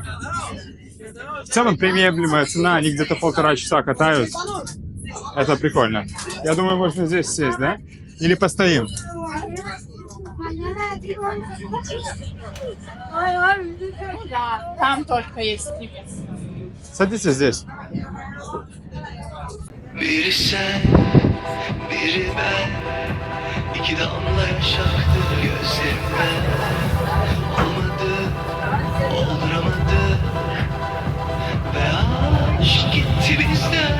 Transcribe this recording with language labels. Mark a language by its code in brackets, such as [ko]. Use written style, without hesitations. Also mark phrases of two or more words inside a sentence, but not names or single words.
[ru] В целом приемлемая цена, они где-то 1,5 часа катают. Это прикольно. Я думаю, можно здесь сесть, да? Или постоим? Там только есть. Садитесь здесь. [tr] Biri sen, biri ben. İki damla yaş aktı gözlerimden. Olmadı, olduramadı. Ve aşk gitti bizden.